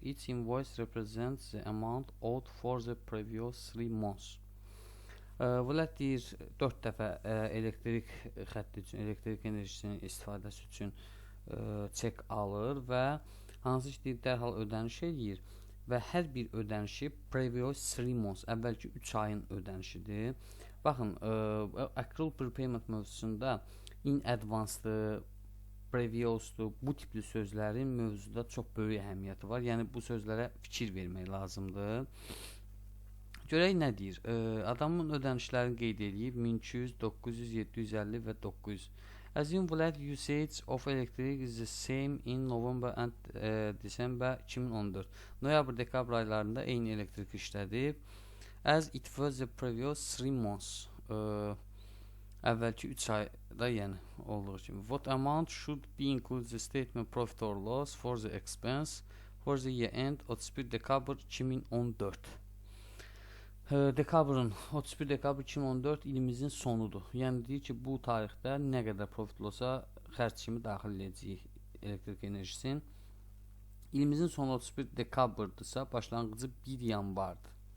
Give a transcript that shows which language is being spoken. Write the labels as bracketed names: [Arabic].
[English] Each invoice represents the amount owed for the previous 3 months. [Azerbaijani] Vlad deyir 4 dəfə elektrik xətti üçün, elektrik enerjisinin istifadəsi üçün çek alır və hansı işleri dərhal ödəniş eləyir və hər bir ödənişi previous 3 months, əvvəlki 3 ayın ödənişidir. Baxın, accrual prepayment mövzusunda in advance-dır, previous'dur, bu tipli sözlərin mövzuda çox böyük əhəmiyyəti var. Yəni bu sözlərə fikir vermək lazımdır. Görək nə deyir? Adamın ödənişlərini qeyd edib 1200, 900, 750 və 900. [English] Assume Vlad usage of electric is the same in November and December 2014. [Azerbaijani] Noyabr, dekabr aylarında eyni elektrik işlədib. [English] As it was the previous 3 months. [Azerbaijani] Əvvəlki 3 ayda, yəni olduğu kimi. [English] What amount should be included the statement profit or loss for the expense for the year end 31 dekabr 2014. [Azerbaijani] Dekabrın 31 dekabr 2014 ilimizin sonudur. Yəni deyir ki, bu tarixdə nə qədər profit olsa xərc kimi daxil edəcəyik elektrik enerjisinin. İlimizin sonu 31 dekabrdısa, başlanğıcı 1 yanvardır.